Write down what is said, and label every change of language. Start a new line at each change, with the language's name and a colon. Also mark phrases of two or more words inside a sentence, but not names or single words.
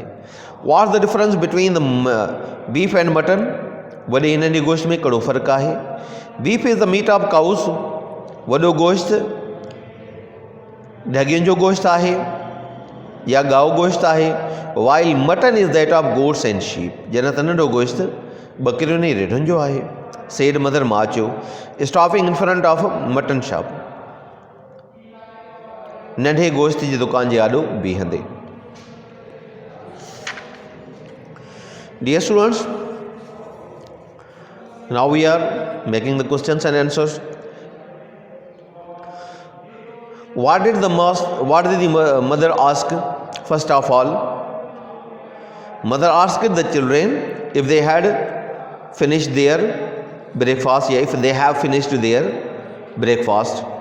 English: What's the difference between the beef and mutton,
Sindhi: वॾे नंढे गोश्त में कहिड़ो फ़र्क़ु आहे।
English: Beef is the meat of cows,
Sindhi: वॾो गोश्त ढगियुनि जो गोश्त आहे या गाओ गोश्त आहे।
English: While mutton is that of goats and sheep,
Sindhi: जॾहिं त नंढो गोश्त बकरियुनि ऐं रेढुनि जो आहे।
English: Said mother,
Sindhi: मां चयो,
English: Stopping in front of mutton shop,
Sindhi: नंढे गोश्त जी दुकान जे आॾो बीहंदे।
English: Dear students, now we are making the questions and answers. What did the mother ask? First of all, mother asked the children if they had finished their breakfast, if they have finished their breakfast.